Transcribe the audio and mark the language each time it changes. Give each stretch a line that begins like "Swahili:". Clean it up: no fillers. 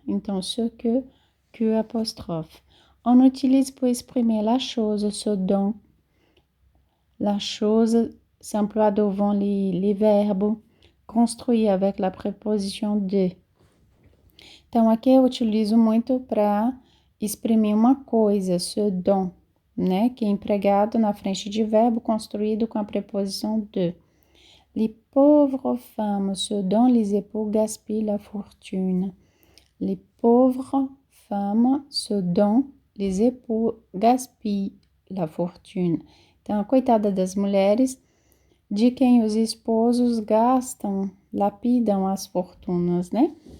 Portuguese: Então, ce que, Q apóstrofe.
French: On utilise pour exprimer la chose, ce dont. La chose s'emploie devant les verbes construits avec la préposition de.
Portuguese: Então, aqui eu utilizo muito para exprimir uma coisa, ce dont, né? Que é empregado na frente de verbo construído com a preposição de.
French: Les pauvres femmes, ce dont les époux gaspillent la fortune. Les pauvres femmes, ce dont les époux gaspillent la fortune.
Portuguese: Então, a coitada das mulheres, de quem os esposos gastam, lapidam as fortunas, né?